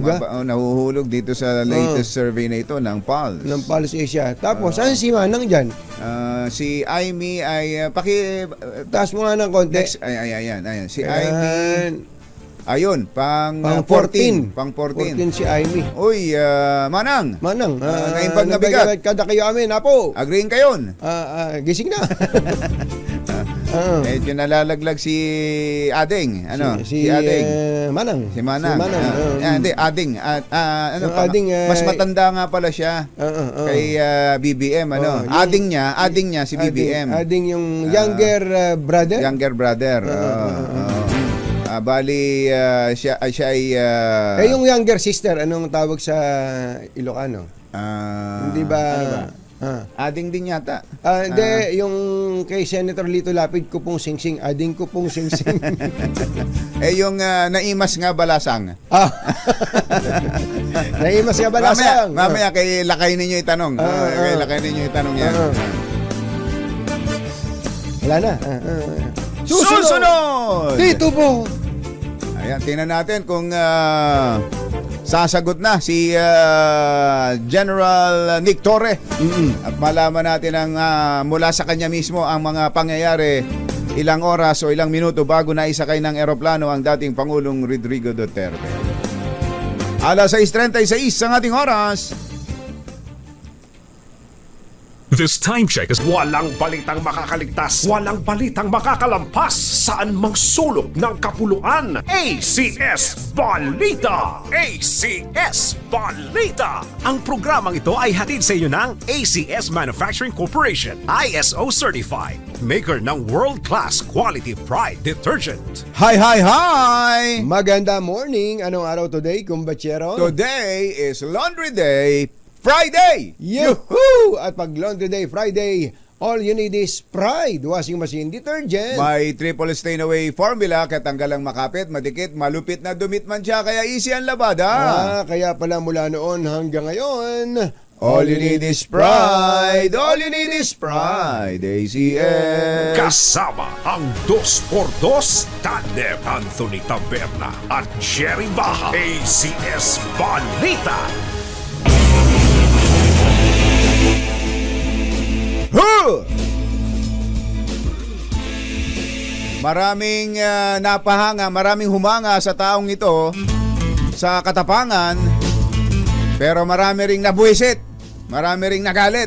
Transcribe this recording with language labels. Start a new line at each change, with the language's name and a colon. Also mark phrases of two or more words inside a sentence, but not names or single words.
Filipino: Nahuhulog dito sa latest survey na ito ng Pulse. ng Pulse Asia. Tapos, saan si Manang dyan? Si Aimee ay Taas mo nga ng konti. next, ayan. Si Aimee. Ayan. Ayun, pang 14. 14. Pang 14. 14 si Aimee. Uy, Manang. Manang,
Iloko: naimbag na bigat. Kada kayo amin, apo. Agreeing kayon.
Filipino: Gising na. Medyo nalalaglag si Ading. si Ading. Manang. Si Manang. Hindi, Ading. Ading, mas matanda nga pala siya kay BBM. Ading niya si BBM. Ading yung
English: younger brother.
Filipino: Younger brother. Bali, siya ay... yung
English: younger sister,
Filipino: anong tawag sa Ilocano? Hindi ba? Ano ba? Ading din yata. Hindi, yung kay Senator Lito Lapid ko pong singsing, ading ko pong singsing.
Iloko: Yung naimas nga balasang. Naimas nga balasang.
Filipino: Mamaya kay lakay ninyo itanong. Kay lakay ninyo itanong yan. Wala na. Susunod! Dito po! Ayan, tingnan natin kung sasagot na si General Nick Torre. At malaman natin ang mula sa kanya mismo ang mga pangyayari ilang oras o ilang minuto bago na isakay ng eroplano ang dating Pangulong Rodrigo Duterte. Alas 6:36 ang ating oras.
English: This time check is
Filipino: walang balitang makakaligtas, walang balitang makakalampas, saan mang sulok ng kapuluan. ACS Balita! ACS Balita! Ang programang ito ay hatid sa inyo ng ACS Manufacturing Corporation,
English: ISO Certified,
Filipino: maker ng
English: world-class quality
Filipino: Pride detergent. Hi! Maganda morning. Anong araw today, kumbachero?
English: Today is Laundry Day Friday! Yuhuu!
Filipino: At pag
English: Laundry Day Friday, all you need is Pride washing machine detergent.
Filipino: May
English: triple stain away formula
Filipino: kaya tanggalang makapit, madikit, malupit na dumit man siya kaya easy ang labada. Kaya pala mula noon hanggang ngayon,
English: All you need is Pride! All you need is Pride!
Filipino: ACS! Kasama ang 2x2 tandem Anthony Taberna at Jerry Baha. ACS Balita! Maraming napahanga, maraming humanga sa taong ito sa katapangan, pero marami ring nabuwisit, marami ring nagalit.